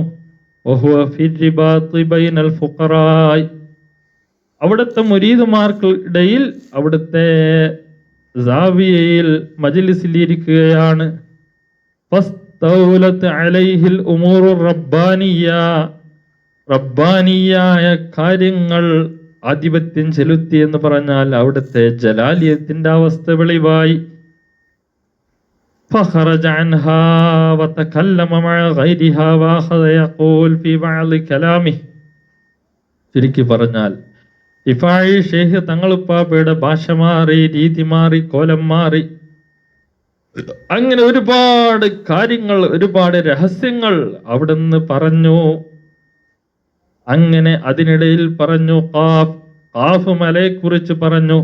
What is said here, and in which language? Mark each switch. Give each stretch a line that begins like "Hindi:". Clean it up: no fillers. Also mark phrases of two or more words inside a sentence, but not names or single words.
Arabic: وهو في رباط بين الفقراء,
Malayalam: അവിടുത്തെ മുരീദുമാർക്കിടയിൽ അവിടുത്തെ സാവിയയിൽ മജ്ലിസിൽ ഇരിക്കുകയാണ്.
Arabic: فاستولت عليه الأمور الربانية,
Malayalam: റബ്ബാനിയായ കാര്യങ്ങൾ ആധിപത്യം ചെലുത്തി എന്ന് പറഞ്ഞാൽ അവിടുത്തെ ജലാലിയത്തിന്റെ അവസ്ഥ വെളിവായി.
Arabic: فخرج عنها وتكلم مع غيرها واخذ يقول في بعض كلامه.
Malayalam: ചുരുക്കി പറഞ്ഞാൽ റിഫായി ശൈഖ് തങ്ങളുപ്പാപ്പയുടെ ഭാഷ മാറി, രീതി മാറി, കോലം മാറി. അങ്ങനെ ഒരുപാട് കാര്യങ്ങൾ, ഒരുപാട് രഹസ്യങ്ങൾ അവിടുന്ന് പറഞ്ഞു. അങ്ങനെ അതിനിടയിൽ പറഞ്ഞു, ഖാഫ് മലയെ കുറിച്ച് പറഞ്ഞു.